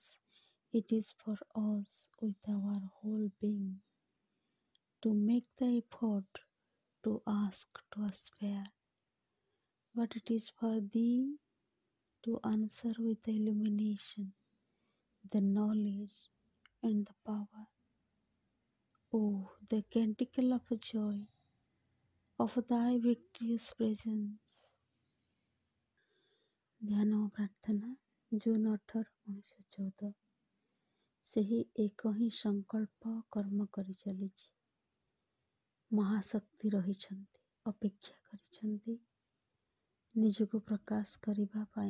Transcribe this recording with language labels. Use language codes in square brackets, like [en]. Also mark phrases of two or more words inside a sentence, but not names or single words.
[en] It is for us with our whole being to make the effort, to ask, to aspire, but it is for thee to answer with the illumination, the knowledge, and the power. Oh, the canticle of joy of thy victorious presence. [or] ଧ୍ୟାନ ଓ ପ୍ରାର୍ଥନା ଜୁନ୍ 18, 1914। ସେହି ଏକ ହିଁ ସଂକଳ୍ପ କର୍ମ କରି ଚାଲିଛି। ମହାଶକ୍ତି ରହିଛନ୍ତି, ଅପେକ୍ଷା କରିଛନ୍ତି ନିଜକୁ ପ୍ରକାଶ କରିବା ପାଇଁ।